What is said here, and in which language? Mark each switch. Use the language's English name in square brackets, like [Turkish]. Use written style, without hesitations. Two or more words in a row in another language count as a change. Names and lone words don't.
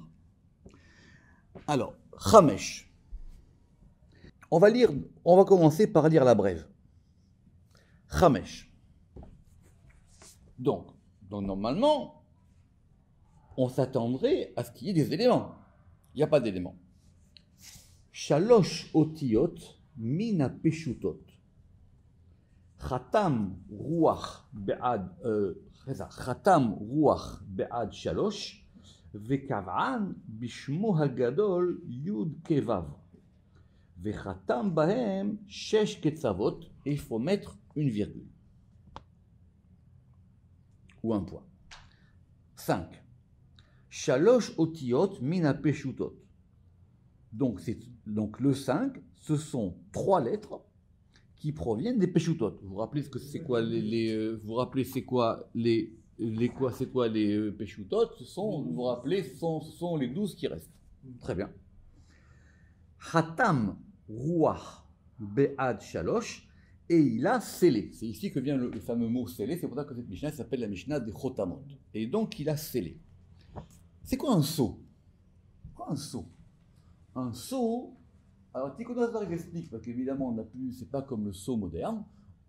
[French] Alors, Chamesh. On va commencer par lire la brève. Chamesh. Donc normalement, on s'attendrait à ce qu'il y ait des éléments. Il n'y a pas d'éléments. [Hebrew] שלוש אותיות מן הפשוטות. חתם רוח בעד שלוש וקבען בשמו הגדול יוד כוו. וחתם בהם שש קצוות, [French] et il faut mettre une virgule ou un point. 5. [Hebrew] שלוש אותיות מן הפשוטות. [French] Donc le 5, ce sont 3 lettres qui proviennent des peshutot. Vous vous rappelez ce que c'est quoi vous rappelez c'est quoi les peshutot? Ce sont les 12 qui restent. Très bien. [Hebrew] חתם רוח בעד שלוש, [French] et il a scellé. C'est ici que vient le fameux mot scellé. C'est pour ça que cette Mishnah s'appelle la Mishnah des Chotamot. Et donc il a scellé. C'est quoi un sceau? Un sceau, alors Tikkun Azar explique, parce qu'évidemment c'est pas comme le sceau moderne.